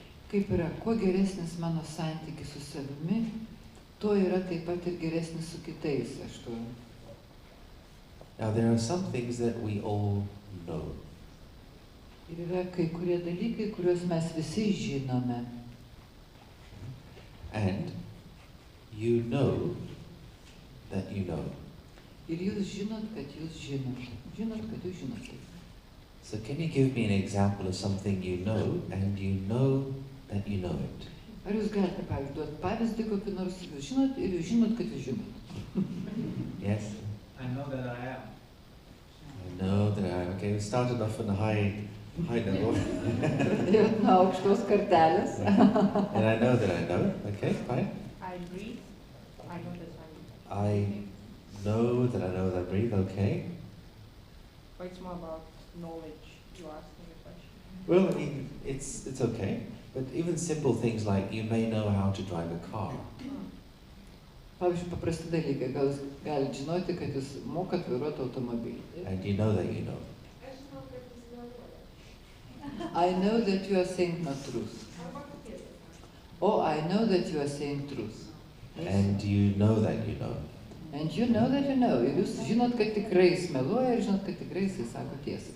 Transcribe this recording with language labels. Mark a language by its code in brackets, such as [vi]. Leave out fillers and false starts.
[lt] Kaip yra, kuo geresnis mano santykis su savimi, tuo yra taip pat ir geresnis su kitais. Aš tuo. [en] Now there are some things that we all know. [lt] Ir yra kai kurie dalykai, kuriuos mes visi žinome. [en] And you know that you know. [lt] Ir jūs žinot, kad jūs žinot. Žinot, kad jūs žinot. [en] So can you give me an example of something you know and you know that you know it? [lt] Ar jūs galite, pavyzdžiui, duoti pavyzdį kokį nors, jūs žinot ir jūs žinot, kad jūs žinot. [en] Yes? I know that I am. I know that I am. Okay, we started off on a high level. Pradėjot nuo aukštos kartelės. And I know that I know. Okay, fine. I breathe. I know that I know that I know that I breathe. Okay. Or it's more about knowledge. You asking a question. Well, I mean, it's okay. But even simple things like you may know how to drive a car. [lt] Pavyzdžiui, paprasti dalykai. Gal jūs galite žinoti, kad jūs mokat vairuoti automobilį. [en] And you know that you know. I know that you are saying not truth. Oh, I know that you are saying truth. And you know that you know. And you know that you know. [lt] Ir jūs žinot, kad tikrai jis meluoja ir žinot, kad tikrai jis sako tiesą.